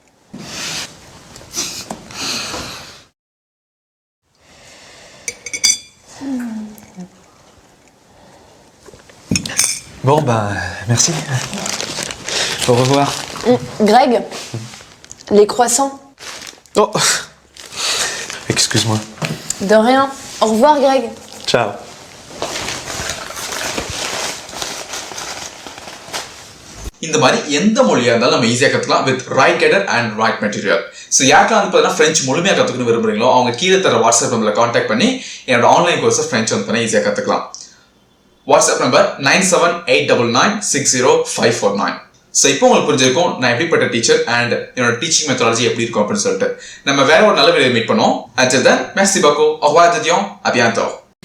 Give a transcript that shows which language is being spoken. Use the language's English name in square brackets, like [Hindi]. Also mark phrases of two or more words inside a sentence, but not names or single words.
[French] Bon, ben, merci. Au revoir. Greg, les croissants. Oh, excuse-moi. De rien. Au revoir, Greg. Ciao. [Tamil] இந்த மாதிரி எந்த மொழியாக இருந்தாலும் நம்ம ஈஸியாக கற்றுக்கலாம் [English] with right guided and right material. [Tamil] ஸோ யாருக்கெல்லாம் வந்து பார்த்தீங்கன்னா ஃப்ரெஞ்ச் முழுமையாக கற்றுக்கணும் விரும்புறீங்களோ அவங்க கீழே தர வாட்ஸ்அப் நம்பரில் காண்டாக்ட் பண்ணி என்னோட [English] online course [Tamil] ஃப்ரெஞ்ச் வந்து பண்ணி ஈஸியாக கற்றுக்கலாம். வாட்ஸ்அப் நம்பர் 9789960549. ஸோ இப்போ உங்களுக்கு புரிஞ்சிருக்கும் நான் எப்படிப்பட்ட [English] teacher and [Tamil] என்னோட [English] teaching methodology [Tamil] எப்படி இருக்கும் அப்படின்னு சொல்லிட்டு. நம்ம வேற ஒரு நல்ல [English] video meet [Tamil] பண்ணுவோம். [English] Until then, [French] merci beaucoup. Au revoir de Dion. À bientôt.